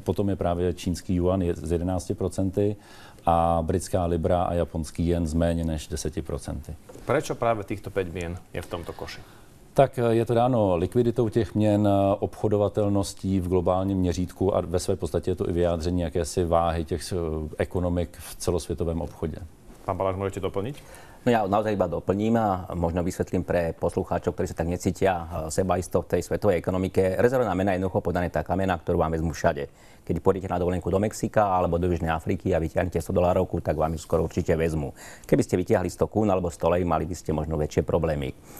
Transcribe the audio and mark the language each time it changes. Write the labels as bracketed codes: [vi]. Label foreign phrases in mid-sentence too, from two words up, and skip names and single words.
[cs] Potom je právě čínský juan s 11% a britská libra a japonský jen z méně než 10%. [sk] Prečo práve týchto 5 mien je v tomto koši? [cs] Tak je to dáno likviditou těch měn, obchodovatelností v globálním měřítku a ve své podstatě je to i vyjádření jakési váhy těch ekonomik v celosvětovém obchodě. [sk] Pán Baláš, môžete doplniť? No ja naozaj iba doplním a možno vysvetlím pre poslucháčov, ktorí sa tak necítia sebaisto v tej svetovej ekonomike. Rezervná mena je jednoducho podané taká mena, ktorú vám vezmú všade. Keď pôjdete na dovolenku do Mexika alebo do Južnej Afriky a vytiahnete $100, tak vám ju skoro určite vezmú. Keby ste vytiahli 100 kún alebo 100 lej, mali by ste možno väčšie problémy.